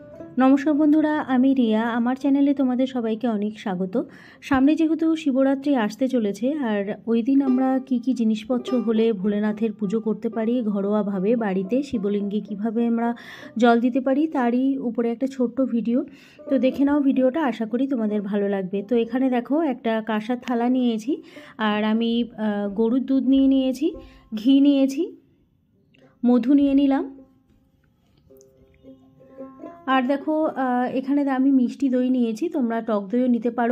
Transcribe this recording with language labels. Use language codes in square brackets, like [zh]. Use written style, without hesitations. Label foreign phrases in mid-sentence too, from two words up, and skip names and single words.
[bn] নমস্কার বন্ধুরা আমি রিয়া আমার চ্যানেলে তোমাদের সবাইকে অনেক স্বাগত। সামনে যেহেতু শিবরাত্রি আসতে চলেছে আর ওই দিন আমরা কী জিনিসপত্র হলে ভোলেনাথের পুজো করতে পারি ঘরোয়াভাবে বাড়িতে শিবলিঙ্গে কিভাবে আমরা জল দিতে পারি তারই উপরে একটা ছোট্ট ভিডিও। তো দেখে নাও ভিডিওটা, আশা করি তোমাদের ভালো লাগবে। তো এখানে দেখো একটা কাঁসার থালা নিয়েছি আর আমি গরুর দুধ নিয়ে নিয়েছি, ঘি নিয়েছি, মধু নিয়ে নিলাম আর দেখো এখানে আমি মিষ্টি দই নিয়েছি, তোমরা টক দইও নিতে পারো।